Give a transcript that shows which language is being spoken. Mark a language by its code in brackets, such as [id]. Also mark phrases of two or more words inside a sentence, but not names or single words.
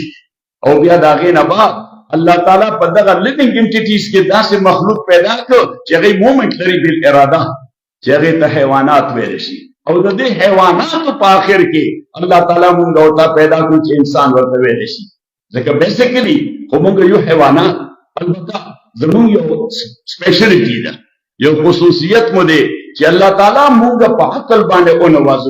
[ps] او بیا دا غي نه بعد اللہ تعالیٰ په دغه [en] living entities [ps] کې داسې مخلوق پیدا کړ چې هغه مومنټ لري بل اراده، چې هغه ته حیوانات ویل شي. او د دې حیواناتو په اخر کې الله تعالی مونږ او تا پیدا کړو چې انسان ورته ویل شي. ځکه بیسیکلی خو مونږ یو حیوانات، البته زمونږ یو سپیشلټی ده، یو خصوصیت مو دی چې الله تعالی موږ په عقل باندې او نوازو